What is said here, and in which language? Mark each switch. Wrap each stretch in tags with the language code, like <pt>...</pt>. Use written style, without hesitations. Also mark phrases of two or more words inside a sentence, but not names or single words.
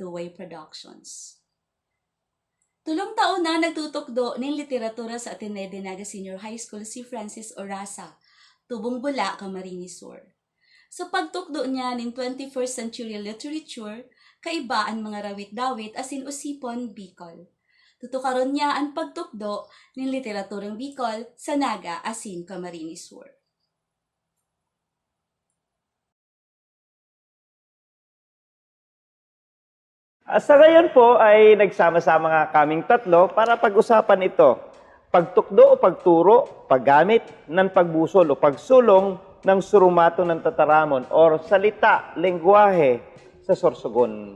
<en>Productions.</en> <bik>Tulong taon na nagtutukdo ng literatura sa Ateneo de Naga Senior High School si Francis Oraza, tubong bula, Camarines Sur. Sa pagtukdo niya ng</bik> <en>21st century literature,</en> <bik>kaibaan mga rawit-dawit asin usipon Bikol. Tutukaron niya ang pagtukdo ng literaturang Bikol sa Naga asin Camarines Sur.</bik> <tl>Sa ngayon po ay nagsama-sama nga kaming tatlo para pag-usapan ito.</tl> <bik>Pagtukdo o pagturo, paggamit ng pagbusol o pagsulong ng surumato ng tataramon or salita, lenggwahe sa sorsogon.</bik>